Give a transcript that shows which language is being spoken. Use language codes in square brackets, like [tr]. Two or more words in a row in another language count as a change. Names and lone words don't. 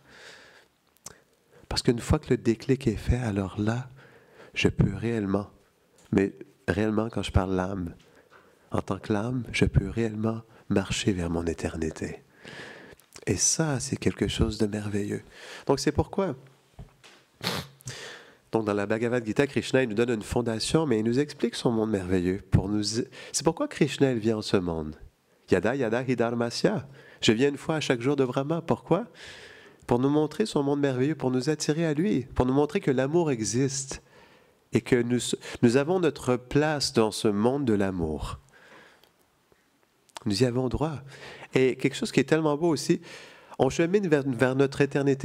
[fr] Parce qu'une fois que le déclic est fait, alors là, je peux réellement, mais réellement quand je parle l'âme, en tant que l'âme, je peux réellement marcher vers mon éternité. Et ça, c'est quelque chose de merveilleux. Donc c'est pourquoi Donc, dans la Bhagavad Gita, Krishna, il nous donne une fondation, mais il nous explique son monde merveilleux. C'est pourquoi Krishna, il vient en ce monde. [sa] यदा यदा हिधर्मस्य. [fr] Je viens une fois à chaque jour de Brahma. Pourquoi? Pour nous montrer son monde merveilleux, pour nous attirer à lui, pour nous montrer que l'amour existe et que nous avons notre place dans ce monde de l'amour. Nous y avons droit. Et quelque chose qui est tellement beau aussi, on chemine vers notre éternité.